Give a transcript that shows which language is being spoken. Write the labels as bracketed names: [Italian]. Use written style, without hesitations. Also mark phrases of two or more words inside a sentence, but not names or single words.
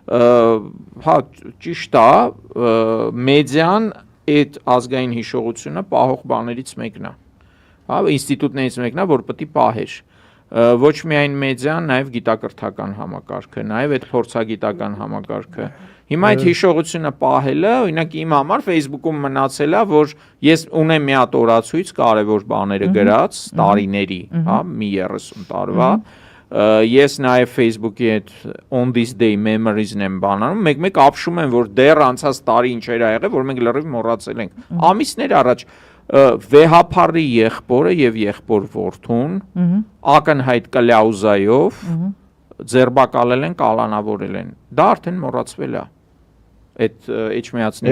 [Armenian] Հա, ճիշտ է, մեդիան այդ ազգային հիշողությունը պահող բաներից մեկն է։ Հա, ինստիտուտներից մեկն է, որ պետք է պահեր։ Ոչ միայն մեդիան, նաև գիտակրթական համակարգը, նաև այդ փորձագիտական համակարգը։ Հիմա այդ հիշողությունը պահելը, օրինակ իմ համար Facebook-ում մնացել է, որ ես ունեմ մի հատ օրացույց կարևոր բաները գրած տարիների, հա, մի 30 տարվա։ Ես նաև Facebook-ի այդ [English] on this day memories- [Armenian] ն եմ բանանում, մեկ-մեկ ապշում եմ, որ դեռ անցած տարի ինչեր ա եղել, որ մենք լրիվ մոռացել ենք։ Ամիսներ առաջ վեհապարի եղբորը եւ եղբոր որդուն ակնհայտ կլաուզայով ձերբակալել են, կալանավորել են։ Դա արդեն մոռացվել է։ Այդ էջմիածների